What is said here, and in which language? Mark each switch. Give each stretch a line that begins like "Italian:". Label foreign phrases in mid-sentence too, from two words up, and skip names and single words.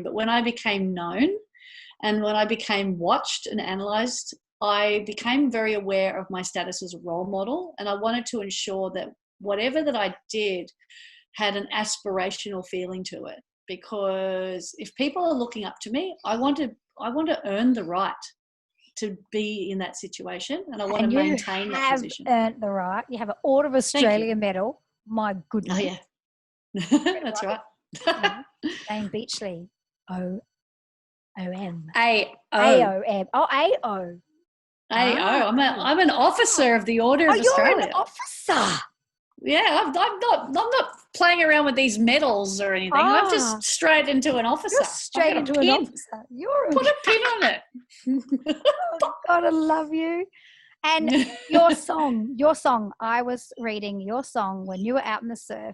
English: but when I became known and when I became watched and analysed, I became very aware of my status as a role model, and I wanted to ensure that whatever that I did had an aspirational feeling to it, because if people are looking up to me, I want to earn the right to be in that situation, and I want to maintain that position. You have earned the right. You have an Order of Australia medal. My goodness. Oh, yeah. That's right. Layne Beachley. O-O-M. A-O. A-O-M. Oh, A-O. A-O. I'm an officer of the Order of Australia. You're an officer. Yeah, I'm not playing around with these medals or anything. I'm just straight into an officer. You're straight into an officer. Put a pin on it. Oh, God, I love you. And your song, I was reading your song when you were out in the surf.